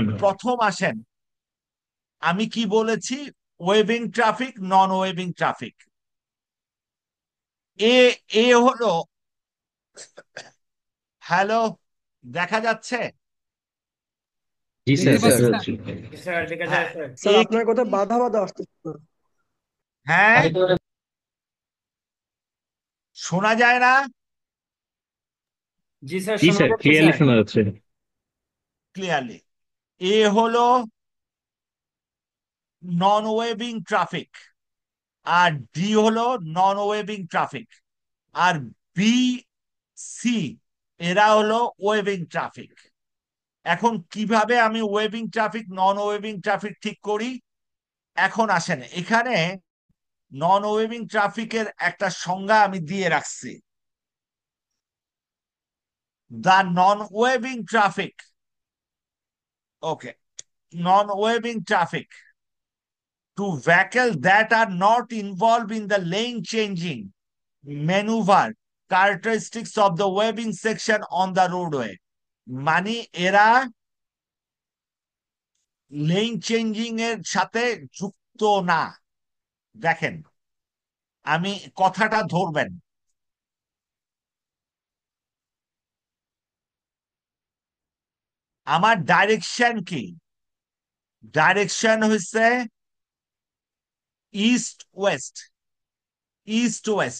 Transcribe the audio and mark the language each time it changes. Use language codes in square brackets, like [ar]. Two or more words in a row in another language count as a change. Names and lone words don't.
[bn] প্রথম আসেন, আমি কি বলেছি, [en] waving traffic non waving traffic. [bn] এ এ হলো, হ্যালো, দেখা যাচ্ছে? জি স্যার, দেখতে পাচ্ছি দেখা স্যার। যাচ্ছে। জি স্যার দেখা যায় হ্যাঁ, सर। স্যার এ আপনার কথা বাধা বাধা আসতেছে। হ্যাঁ, শোনা যায় না জি স্যার জি শোনা স্যার, যাচ্ছে ক্লিয়ারলি স্যার। শোনা যাচ্ছে। ক্লিয়ারলি? এ হলো [en] non waving traffic, [bn] আর ডি হলো [en] non waving traffic, [bn] আর বি সি এরা হলো [en] waving traffic. [bn] এখন কিভাবে আমি [en] waving traffic non waving traffic [bn] ঠিক করি? এখন আসেন, এখানে [en] non waving traffic [bn] একটা সংজ্ঞা আমি দিয়ে রাখছি। [en] the non waving traffic, okay, non waving traffic to vehicles that are not involved in the lane changing maneuver characteristics of the waving section on the roadway, [bn] মানে এরা [en] lane changing [bn] এর সাথে যুক্ত না। দেখেন, আমি কথাটা ধরবেন, আমার ডাইরেকশন কি, ডাইরেকশন হচ্ছে [en] east west, east west.